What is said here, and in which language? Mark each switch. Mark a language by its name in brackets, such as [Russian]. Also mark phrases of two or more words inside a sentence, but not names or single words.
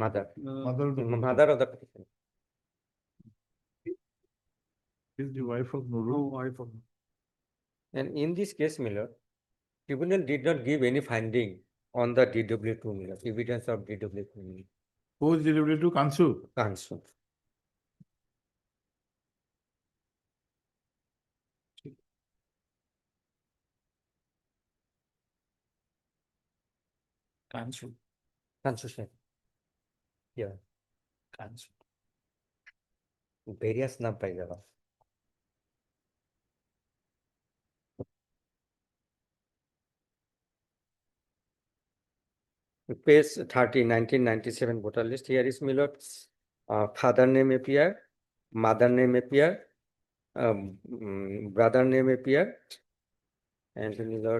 [English] Mother of the. Mother of the petitioner. Is the wife of Nurul. No, wife of. And in this case, my lord, tribunal did not give any finding on the DW2 Milord, evidence of DW2 Milord. Who is delivered to Kansu? Kansu. Kansu. Kansu Sen. Yeah, Kansu. various [Assamese] নাম পাই যাবা। [English] Page 30, 1997 voter list. Here is Milord. Father name appear, mother name appear, brother name appear, and Milord.